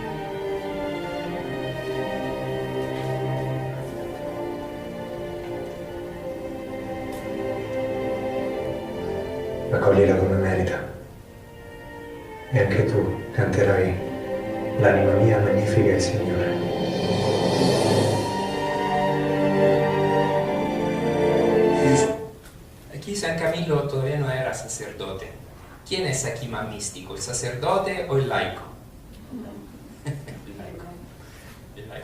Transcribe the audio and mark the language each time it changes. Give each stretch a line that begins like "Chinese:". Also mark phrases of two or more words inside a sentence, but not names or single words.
Italian: Accoglila come merita e anche tu canterai l'anima mia magnifica il Signore.
Spanish: Aquí San Camillo todavía no era sacerdote. ¿Quién es aquí más místico, el sacerdote o el laico? El laico. El laico.